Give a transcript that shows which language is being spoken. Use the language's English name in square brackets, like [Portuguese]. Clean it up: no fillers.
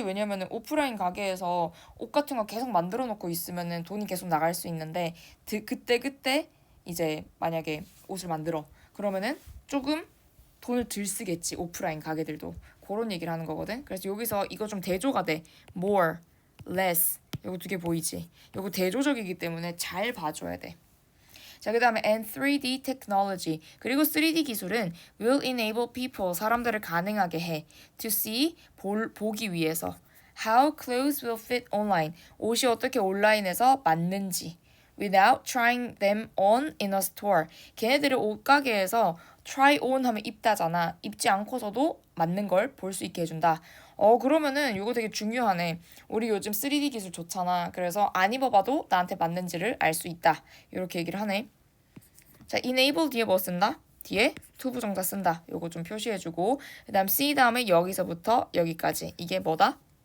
[Korean] 왜냐면은 오프라인 가게에서 옷 같은 거 계속 만들어 놓고 있으면은 돈이 계속 나갈 수 있는데 그때 이제 만약에 옷을 만들어 그러면은 조금 돈을 덜 쓰겠지. 오프라인 가게들도 그런 얘기를 하는 거거든. 그래서 여기서 이거 좀 대조가 돼. more, less 요거 두 개 보이지? 요거 대조적이기 때문에 잘 봐줘야 돼. 자, 그 다음에 [English] and 3D technology [Korean] 그리고 3D 기술은 [English] will enable people [Korean] 사람들을 가능하게 해 [English] to see [Korean] 보기 위해서 [English] how clothes will fit online [Korean] 옷이 어떻게 온라인에서 맞는지 [English] without trying them on in a store [Korean] 걔네들을 옷가게에서 [English] try on [Korean] 하면 입다잖아. 입지 않고서도 맞는 걸 볼 수 있게 해준다. 그러면은 이거 되게 중요하네. 우리 요즘 3D 기술 좋잖아. 그래서 안 입어봐도 나한테 맞는지를 알 수 있다. 이렇게 얘기를 하네. 자, enable 뒤에 뭐 쓴다? 뒤에 to 부정사 쓴다. 요거 좀 표시해주고 그 다음 C 다음에 여기서부터 여기까지 이게 뭐다?